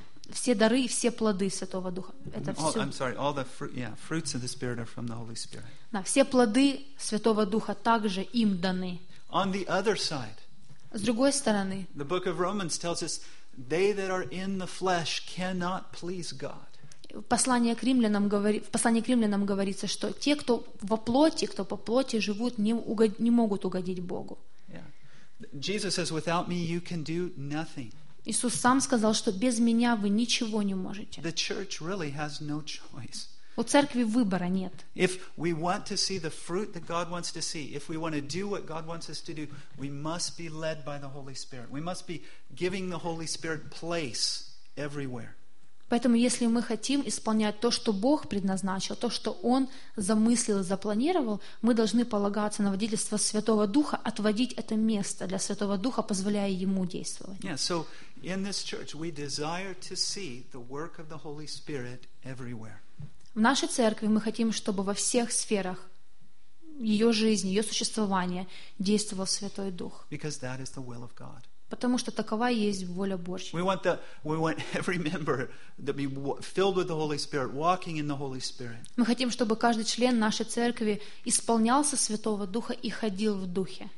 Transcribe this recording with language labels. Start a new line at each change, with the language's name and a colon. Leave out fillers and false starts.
Russian: Все дары и все плоды Святого Духа. Это все.
English: I'm sorry, all the fruits of the Spirit are from the Holy Spirit.
Russian: Да, все плоды Святого Духа также им даны.
English: On the other side.
Russian: С другой стороны.
English: The book of Romans tells us they that are in the flesh cannot please God.
Russian: В послании к римлянам говорится, что те, кто во плоти, кто по плоти живут, не могут угодить Богу.
English: Jesus says, without me you can do nothing.
Russian: Иисус сам сказал, что без меня вы ничего не можете.
English: The church really has no choice.
Russian: У церкви выбора нет.
English: If we want to see the fruit that God wants to see, if we want to do what God wants us to do, we must be led by the Holy Spirit. We must be giving the Holy Spirit place everywhere.
Russian: Поэтому, если мы хотим исполнять то, что Бог предназначил, то, что Он замыслил и запланировал, мы должны полагаться на водительство Святого Духа, отводить это место для Святого Духа, позволяя Ему действовать.
English: Yeah, so in this church we desire to see the work of the Holy Spirit everywhere.
Russian: В нашей церкви мы хотим, чтобы во всех сферах ее жизни, ее существования действовал Святой Дух.
English: Because that is the will of God.
Russian: Потому что такова есть воля Божья. Мы хотим, чтобы каждый член нашей церкви исполнялся Святого Духа и ходил в Духе.